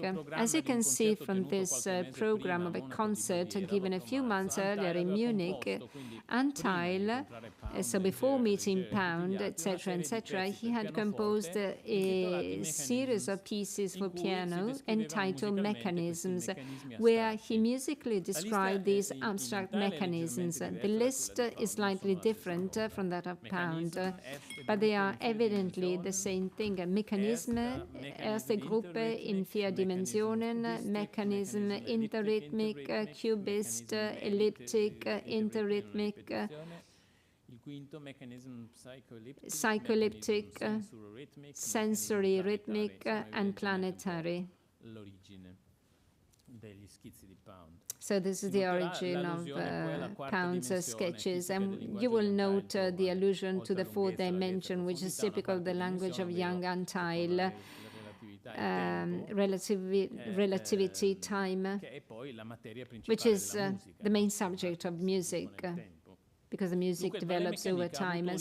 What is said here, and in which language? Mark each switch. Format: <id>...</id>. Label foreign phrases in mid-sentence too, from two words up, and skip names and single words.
<en>As you can see from this program of a concert given a few months earlier in Munich, Antai, so before meeting Pound, etc., he had composed a series of pieces for piano entitled Mechanisms, where he musically described these abstract mechanisms. The list is slightly different from that of Pound, but they are evidently the same thing.</en> <de>Mechanisme, erste Gruppe in 4 Dimensionen,</de> <en>Mechanism, interrhythmic, cubist, elliptic, interrhythmic, psychoelliptic, sensory rhythmic, and planetary. So this is the origin of Pound's sketches, and you will note the allusion to the 4th dimension, which is typical of the language of young Antai, relativity, time, which is the main subject of music, because the music develops over time.</en>